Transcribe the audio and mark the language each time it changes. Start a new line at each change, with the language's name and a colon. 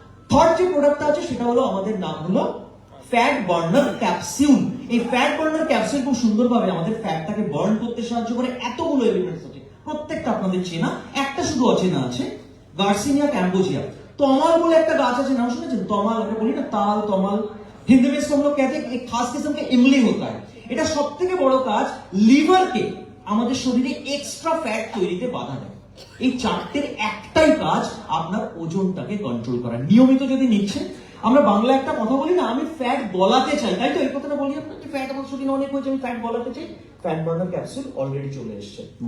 Bangla: Third যে প্রোডাক্টটা আছে সেটা হলো আমাদের নাম হলো ফ্যাট বার্নার ক্যাপসিউল। এই ফ্যাট বার্নার ক্যাপসিউল খুব সুন্দরভাবে আমাদের ফ্যাটটাকে বার্ন করতে সাহায্য করে। এতগুলো এলিমেন্টস আছে, প্রত্যেকটা আপনাদের চেনা, একটা শুধু অচেনা আছে, গার্সিনিয়া ক্যাম্বোজিয়া।
Hindi: तमाल बोले
Bangla: একটা গাছ আছে, নাম শুনেছেন? তমাল, আমরা বলি না তাল, তমাল।
Hindi: हिंदी में इसको हम लोग कहते हैं एक खास किस्म का इमली होता है।
Bangla: এটা সবথেকে বড় কাজ, লিভারকে আমাদের শরীরে এক্সট্রা ফ্যাট তৈরিতে বাধা দেয়। এই চারটের একটাই কাজ আপনার ওজনটাকে কন্ট্রোল করা। নিয়মিত যদি নিচ্ছেন, আমরা বাংলা একটা কথা বলি না, আমি ফ্যাট গলাতে চাই, তাই তো এই কথাটা বলি আপনাকে, ফ্যাট আমার শরীরে অনেক হয়েছে, আমি ফ্যাট গলাতে চাই, ফ্যাট বার্নার ক্যাপসুল অলরেডি চলে এসেছে।